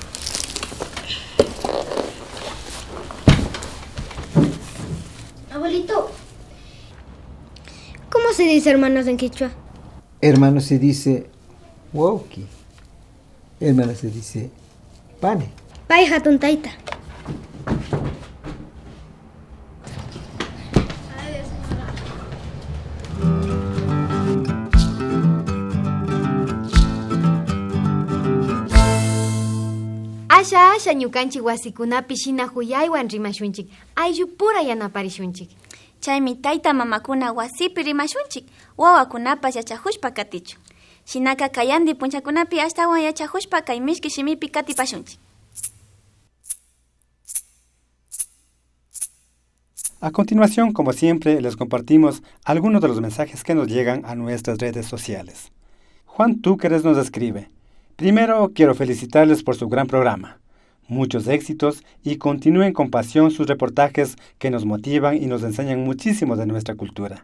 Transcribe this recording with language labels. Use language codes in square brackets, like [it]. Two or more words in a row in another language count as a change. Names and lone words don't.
[es] Abuelito, ¿cómo se dice hermanos en quichua? Hermano se dice Wauki. Hermana se dice Pane. [qu] Pai hatun taita. Asha ñukanchik wasikunapi shina huyaywan rimashunchik. Ayllu pura yanaparishunchik. Chaymi tayta mamakuna wasipi rimashunchik, wawakunapas yachahushpa katichu. Shinaka kayandi punchakunapi ashtawan yachahushpa kay mishki shimipi katipashunchik. [es] A continuación, como siempre, les compartimos algunos de los mensajes que nos llegan a nuestras redes sociales. Juan Túqueres nos escribe: Primero, quiero felicitarles por su gran programa. Muchos éxitos y continúen con pasión sus reportajes que nos motivan y nos enseñan muchísimo de nuestra cultura.